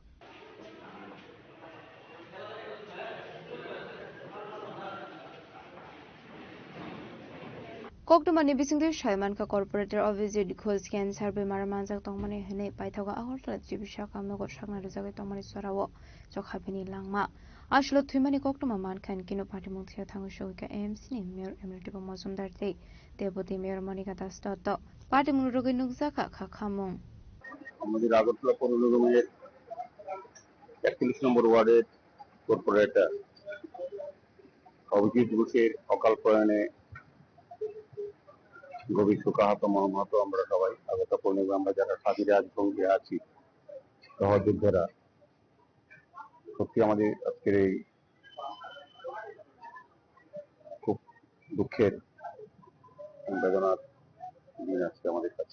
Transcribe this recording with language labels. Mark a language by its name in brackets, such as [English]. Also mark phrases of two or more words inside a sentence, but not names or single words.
[Kok Borok] कोक्टमानि बिसिंदे शायमानका कर्पोरेटर अभिजित घोष कैंसर बेमार मानजाक तंगमानि हनै पाइथागा आहरतला जिबिसा कामनगर सागनारि जागाय तंगमानि सराव जखाबिनि लांमा आसलो थुइमानि कोक्टमा मानखान किनो पार्टी मुंथिया थांगसोगैका एएमसी नि मेयर एमएलए दीपक मुजुमदार दै डेपुटी मेयर मनिका दास दत्त पार्टी मुनुरगै नुकजाका खाखामुं [Bangla] আমাদের আগরতলা পৌর নিগমের 41 নম্বর ওয়ার্ডের কর্পোরেটর অভিজিৎ ঘোষের অকাল প্রয়াণে গভীর শোকাহত মর্মাহত আমরা সবাই আগত পূর্ণিমা আমরা যারা স্বাধীন রাজভঙ্গে আছি সহযোদ্ধারা সত্যি আমাদের আজকের এই খুব দুঃখের বেদনার দিন আজকে আমাদের কাছে।